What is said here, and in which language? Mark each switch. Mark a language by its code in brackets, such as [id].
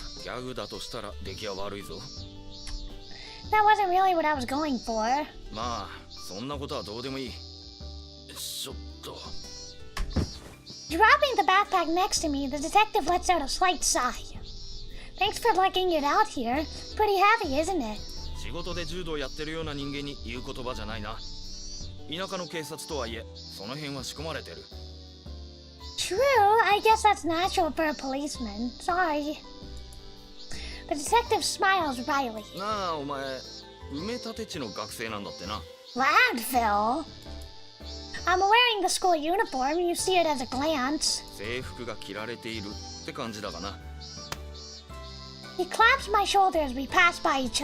[ja] ギャグだとしたら出来は悪いぞ。 [en] That wasn't really what I was going for. [ja] まあそんなことはどうでもいい。ちょっと。 [en] Dropping the backpack next to me, the detective lets out a slight sigh. Thanks for lugging it out here. Pretty heavy, isn't it? [ja] 仕事で柔道やってるような人間に言う言葉じゃないな。田舎の警察とはいえ、その辺は仕込まれてる。 [en] True, I guess that's natural for a policeman. Sorry. The detective smiles wryly. [ja] なあお前、埋め立て地の学生なんだってな。 [en] Landfill? I'm wearing the school uniform. You see it as a glance. [ja] 制服が着られているって感じだがな。 [en] He claps my shoulder as we pass by each